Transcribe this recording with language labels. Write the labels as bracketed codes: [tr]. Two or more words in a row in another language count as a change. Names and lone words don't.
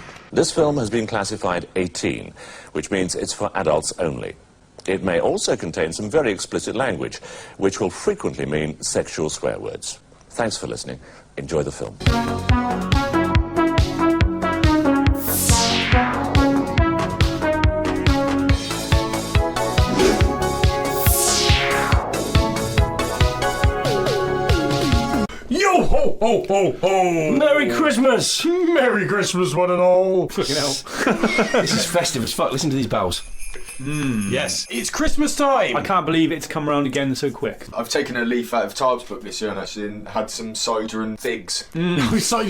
[en] This film has been classified 18, which means it's for adults only. It may also contain some very explicit language, which will frequently mean sexual swear words. Thanks for listening. Enjoy the film. Yo ho ho ho ho! Merry Christmas! Merry Christmas, one and all! Fucking hell. This is festive as fuck. Listen to these bells. Yes, it's Christmas time! I can't believe it's come around again so quick. I've taken a leaf out of Tarb's book this year and actually had some cider and figs. Cider.